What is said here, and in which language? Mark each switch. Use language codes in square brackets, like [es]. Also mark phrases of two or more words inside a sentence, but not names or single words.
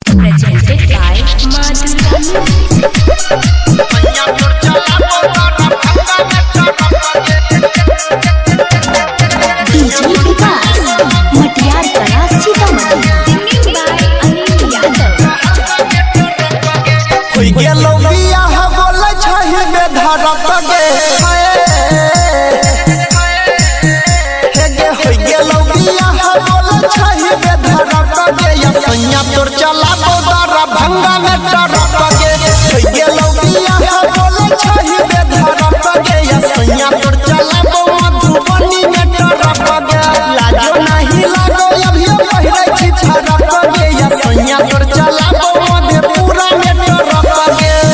[en] presented by DJ विकास मटियार कला सीतामढ़ी singing by अनिल यादव। [mai] कोई गेलो बियाह बोले छहि में धरत गे हे गे होई गेलो बियाह बोले छहि में धरत गे या सैया तोर चला बोदरा भंगा में टरत गे होई गेलो बियाह बोले छहि में धरत गे या सैया तोर चला मधुबनी में टरत गे लाजो नहीं लागो अभी पहिरै छी छरत गे या सैया तोर चला मधेपुरा में टरत गे